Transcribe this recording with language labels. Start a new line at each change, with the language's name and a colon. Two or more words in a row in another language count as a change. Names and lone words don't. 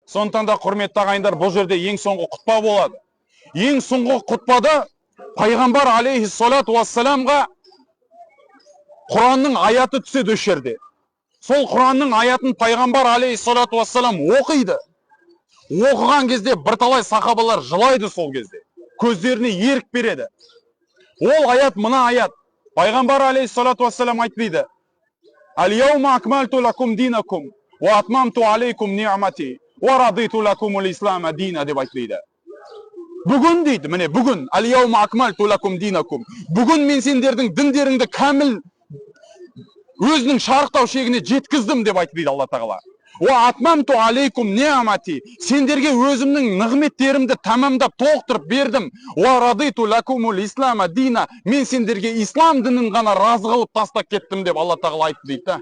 Kazakh: Сондықтан да құрметті ағайындар, бұл жерде ең соңғы құтпа болады. Ең соңғы құтпада пайғамбар
Arabic: عليه الصلاة والسلام-ға
Kazakh: Құранның аяты түседі осы жерде. Сол Құранның аятын пайғамбар
Arabic: عليه الصلاة والسلام
Kazakh: оқиды. Оқыған кезде бірталай сахабалар жылайды сол кезде. Көздеріне ерік береді. Ол аят мына аят. Пайғамбар
Arabic: عليه الصلاة والسلام
Kazakh: айтты:
Arabic: "اليوم أكملت لكم دينكم وأتممت عليكم نعمتي ورضيت لكم الإسلام دينا"
Kazakh: деп айтты. Бүгін дейді, міне бүгін,
Arabic: "اليوم أكملت لكم دينكم",
Kazakh: бүгін мен сендердің діндеріңді кәміл өзінің шарықтау шегіне жеткіздім деп айтты дейді Алла Тағала.
Arabic: "وأتممت عليكم نعمتي",
Kazakh: сендерге өзімнің нығметтерімді тамамдап толықтырып бердім.
Arabic: "ورضيت لكم الإسلام دينا",
Kazakh: мен сендерге ислам дінін ғана разы қылып тастап кеттім деп Алла Тағала айтты дейді.